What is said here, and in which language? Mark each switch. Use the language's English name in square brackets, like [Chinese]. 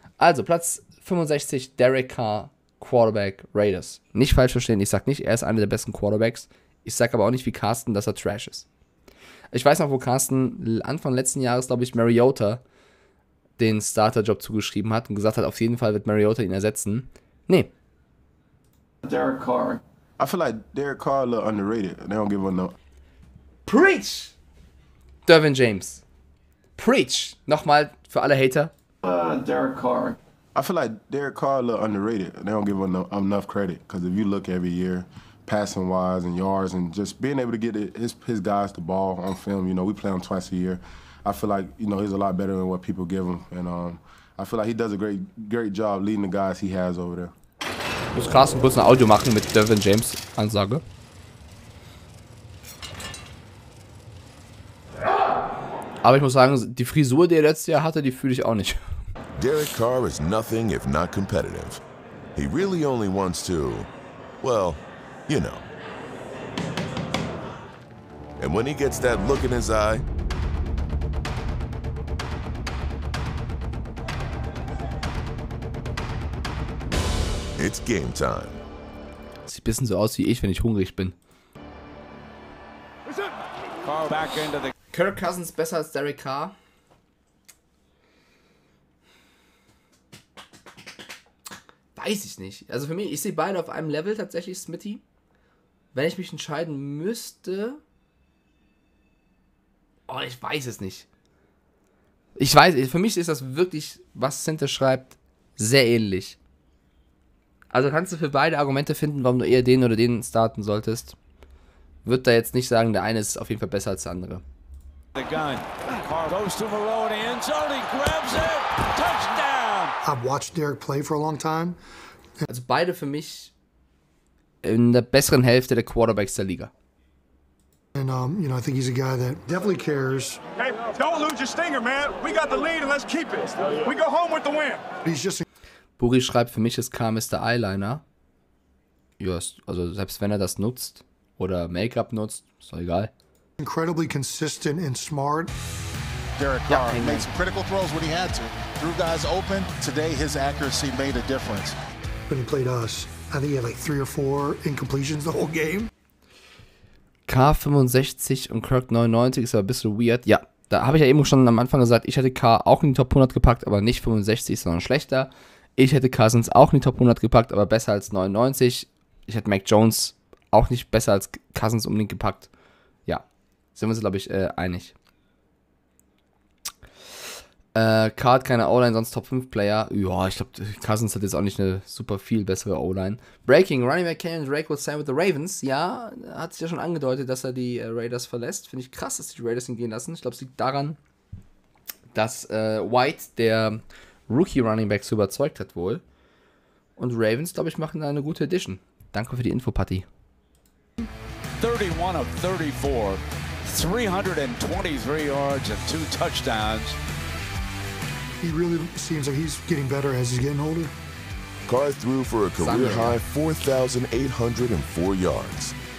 [German] Also, Platz 65, Derek Carr, Quarterback, Raiders. Nicht falsch verstehen, ich sag nicht, er ist einer der besten Quarterbacks. Ich sag aber auch nicht wie Carsten, dass er Trash ist. Ich weiß noch, wo Carsten Anfang letzten Jahres, glaube ich, Mariota den Starter-Job zugeschrieben hat und gesagt hat, auf jeden Fall wird Mariota ihn ersetzen. Nee. Derek Carr. [English] I feel like Derek Carr a little underrated. They don't give him no. Preach! Devon James. Preach! [German] Nochmal für alle Hater. Derek Carr. [English] I feel like Derek Carr a little underrated. They don't give him enough credit because if you look every year, passing wise and yards and just being able to get his guys the ball on film, we play him twice a year. I feel like he's a lot better than what people give him, and I feel like he does a great job leading the guys he has over there. [German] Muss Carsten kurz ein Audio machen mit Devon James Ansage. Aber ich muss sagen, die Frisur, die er letztes Jahr hatte, die fühle ich auch nicht. [English] Derek Carr is nothing if not competitive. He really only wants to, well, you know. And when he gets that look in his eye, it's game time. [German] Sieht ein bisschen so aus wie ich, wenn ich hungrig bin. Kirk Cousins besser als Derek Carr? Weiß ich nicht. Also für mich, ich sehe beide auf einem Level tatsächlich, Smitty. Wenn ich mich entscheiden müsste... Oh, ich weiß es nicht. Ich weiß, für mich ist das wirklich, was Center schreibt, sehr ähnlich. Also kannst du für beide Argumente finden, warum du eher den oder den starten solltest. Würde da jetzt nicht sagen, der eine ist auf jeden Fall besser als der andere. [English] I've watched Derek play for a long time. [German] Also beide für mich in der besseren Hälfte der Quarterbacks der Liga. [English] And I think he's a guy that definitely cares. Hey, don't lose your stinger, man. We got the lead and let's keep it. We go home with the win. He's just [German] Buri schreibt, für mich ist Carr Mr. Eyeliner. Ja, also selbst wenn er das nutzt oder Make-up nutzt, ist doch egal. [English] Incredibly consistent and smart. Derek Carr made some critical throws when he had to. Threw guys open. Today, his accuracy made a difference. When he played us, I think he had like 3 or 4 incompletions the whole game. [German] Carr 65 und Kirk 99 ist aber ein bisschen weird. Ja, da habe ich ja eben schon am Anfang gesagt, ich hätte Carr auch in die Top 100 gepackt, aber nicht 65, sondern schlechter. Ich hätte Cousins auch in die Top 100 gepackt, aber besser als 99. Ich hätte Mack Jones auch nicht besser als Cousins unbedingt gepackt. Ja, sind wir uns, glaube ich, einig. Carr hat keine O-Line, sonst Top 5 Player. Ja, ich glaube, Cousins hat jetzt auch nicht eine super viel bessere O-Line. [English] Breaking, Running back Kenyon Drake will sign with the Ravens. [German] Ja, hat sich ja schon angedeutet, dass er die Raiders verlässt. Finde ich krass, dass die Raiders ihn gehen lassen. Ich glaube, es liegt daran, dass White, der Rookie Running Back, so überzeugt hat wohl. Und Ravens, glaube ich, machen da eine gute Edition. Danke für die Info, Patti. [English] 31 of 34, 323 yards and 2 touchdowns. He really seems like he's getting better as he's getting older. Carr threw for a career-high 4,804 yards.